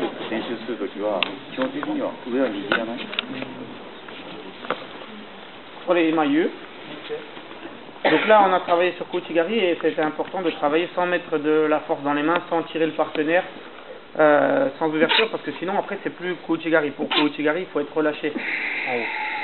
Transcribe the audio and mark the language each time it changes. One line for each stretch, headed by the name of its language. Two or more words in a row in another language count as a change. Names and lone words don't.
Japanese: 練習するときは基本的には上は握らない。
French: Pour les maillots. Donc là, on a travaillé sur Kouchigari et c'était important de travailler sans mettre de la force dans les mains, sans tirer le partenaire, sans ouverture, parce que sinon après c'est plus Kouchigari. Pour Kouchigari, il faut être relâché en haut.